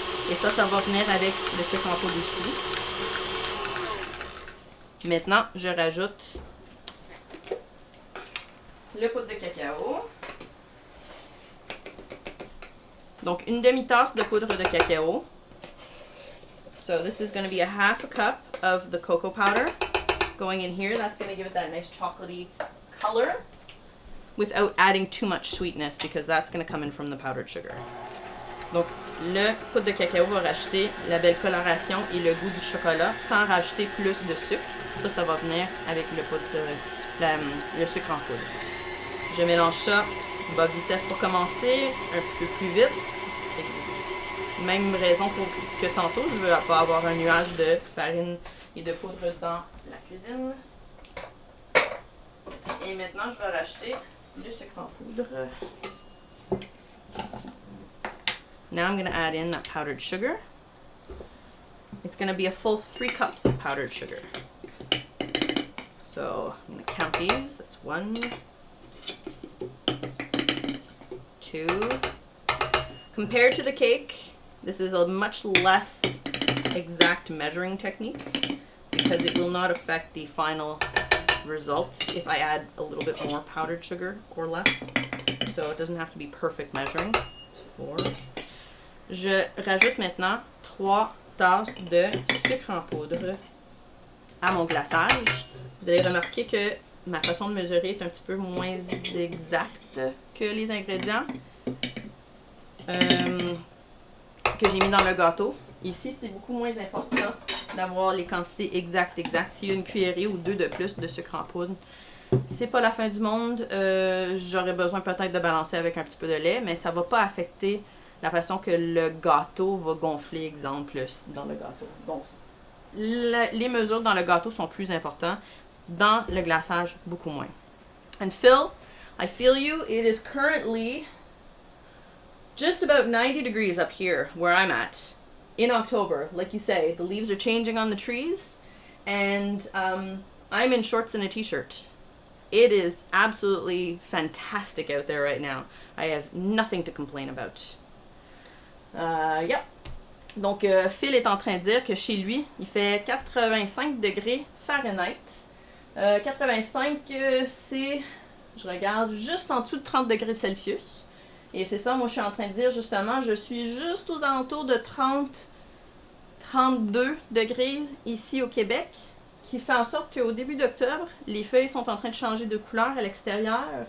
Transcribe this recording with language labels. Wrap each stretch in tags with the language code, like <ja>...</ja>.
<fr>Et ça va venir avec le sucre en poudre aussi. Maintenant, je rajoute le poudre de cacao. Donc, une demi-tasse de poudre de cacao.</fr> <en>So, this is going to be a half a cup of the cocoa powder going in here. That's going to give it that nice chocolatey color without adding too much sweetness because that's going to come in from the powdered sugar. Donc, le poudre de cacao va rajouter la belle coloration et le goût du chocolat sans rajouter plus de sucre. Ça va venir avec le sucre en poudre. Je mélange ça, bas vitesse pour commencer, un petit peu plus vite. Même raison que tantôt, je veux pas avoir un nuage de farine et de poudre dans la cuisine. Et maintenant, je vais rajouter le sucre en poudre. Now I'm going to add in that powdered sugar. It's going to be a full 3 cups of powdered sugar. So I'm going to count these. That's 1, 2. Compared to the cake, this is a much less exact measuring technique because it will not affect the final result if I add a little bit more powdered sugar or less. So it doesn't have to be perfect measuring. It's 4.</en> <fr>Je rajoute maintenant 3 tasses de sucre en poudre à mon glaçage. Vous allez remarquer que ma façon de mesurer est un petit peu moins exacte que les ingrédients que j'ai mis dans le gâteau. Ici, c'est beaucoup moins important d'avoir les quantités exactes. S'il y a une cuillerée ou 2 de plus de sucre en poudre, c'est pas la fin du monde. J'aurais besoin peut-être de balancer avec un petit peu de lait, mais ça va pas affecter la façon que le gâteau va gonfler, exemple, dans le gâteau. Donc, les mesures dans le gâteau sont plus importantes. Dans le glaçage, beaucoup moins.</fr> <en>And Phil, I feel you. It is currently just about 90 degrees up here where I'm at in October. Like you say, the leaves are changing on the trees. And I'm in shorts and a t-shirt. It is absolutely fantastic out there right now. I have nothing to complain about. Yep.</en> <fr>Donc, Phil est en train de dire que chez lui, il fait 85 degrés Fahrenheit. 85, c'est, je regarde, juste en dessous de 30 degrés Celsius. Et c'est ça, moi je suis en train de dire justement, je suis juste aux alentours de 32 degrés ici au Québec, qui fait en sorte qu'au début d'octobre, les feuilles sont en train de changer de couleur à l'extérieur.</fr>